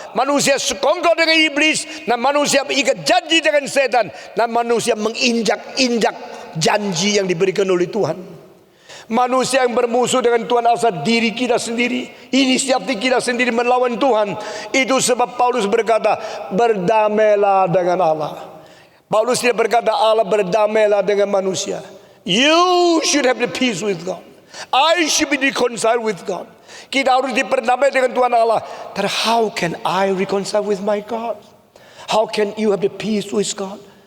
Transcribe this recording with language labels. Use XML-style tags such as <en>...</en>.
<id>Manusia sekongkol dengan iblis, dan manusia mengikat janji dengan setan, dan manusia menginjak-injak janji yang diberikan oleh Tuhan. Manusia yang bermusuh dengan Tuhan asal diri kita sendiri, inisiatif kita sendiri melawan Tuhan. Itu sebab Paulus berkata, berdamailah dengan Allah. Paulus tidak berkata Allah berdamailah dengan manusia.</id> <en>You should have the peace with God. I should be reconciled with God.</en> <id>Kita harus diperdamai dengan Tuhan Allah.</id> <en>But how can I reconcile with my God? How can you have the peace with God?</en>